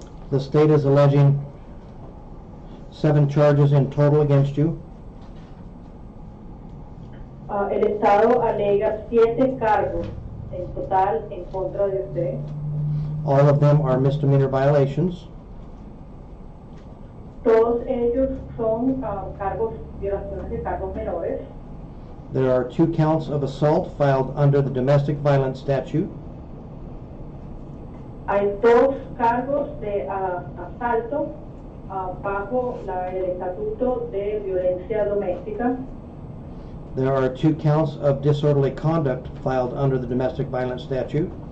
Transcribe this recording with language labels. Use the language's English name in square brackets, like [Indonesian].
[English] The state is alleging 7 charges in total against you. [Spanish] El Estado alega 7 cargos en total en contra de usted. [English] All of them are misdemeanor violations. [Spanish] Todos ellos son violaciones de cargos menores. [English] There are 2 counts of assault filed under the domestic violence statute. [Spanish] Hay 2 cargos de asalto bajo el estatuto de violencia doméstica. [English] There are 2 counts of disorderly conduct filed under the domestic violence statute.